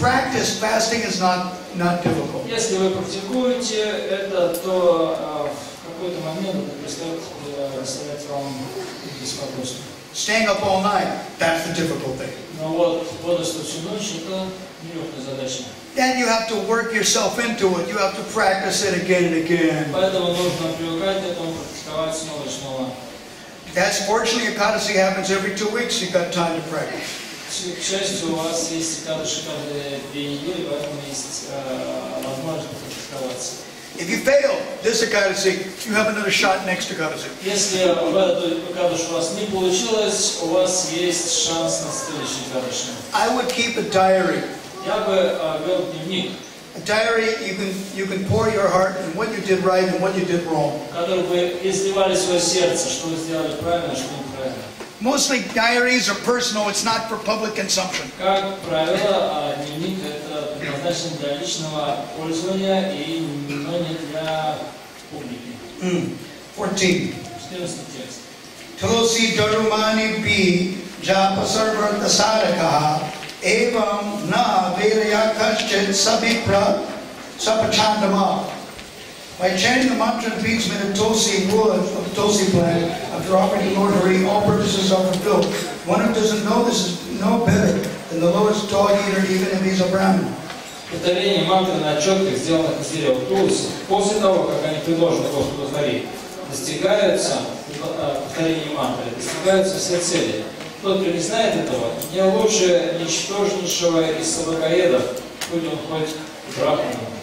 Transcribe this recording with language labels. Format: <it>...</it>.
<en>practice, fasting is not difficult.</en> <ru>Если вы практикуете это, то в какой-то момент это представляет вам беспокойство.</ru> <en>Staying up all night, that's the difficult thing.</en> <ru>Но вот бодрствовать всю ночь – это нелегкая задача.</ru> <en>Then you have to work yourself into it. You have to practice it again and again.</en> <ru>Поэтому нужно привыкать к этому, практиковать снова и снова.</ru> <en>That's fortunately, Ekadasi happens every 2 weeks. You've got time to practice.</en> <ru>К счастью, у вас есть Экадаши каждые 2 недели, поэтому есть возможность попрактиковаться.</ru> <en>If you fail this Ekadasi, you have another shot next Ekadasi.</en> <ru>Если в эту Экадаш у вас не получилось, у вас есть шанс на следующий Экадаши.</ru> <en>I would keep a diary.</en> <ru>Я бы вел дневник,</ru> <en>A diary you can pour your heart and what you did right and what you did wrong.</en> <ru>в который бы изливали свое сердце, что вы сделали правильно, что неправильно.</ru> <en>Mostly diaries are personal. It's not for public consumption.</en> <ru>Как правило, дневник это предназначен для личного пользования и но не для публики. 14. 14 текст.</ru> <sa>Tulsi darumani bi japa sarvarta sadakaha evam na vedaya kaschit sabipra sapachandama.</sa> <en>By chanting the mantra and beads made of Tulsi wood, of the Tulsi plant, after offering to Lord Hari, all purposes are fulfilled. One who doesn't know this is no better than the lowest dog eater, even if he's a Brahmin.</en> <ru>Повторение мантры на четках, сделанных из дерева Тулси, после того, как они предложены Господу Хари, достигаются, повторение мантры, достигаются все цели. Тот, кто не знает этого, не лучше ничтожнейшего из собакоедов, хоть он хоть брахману.</ru>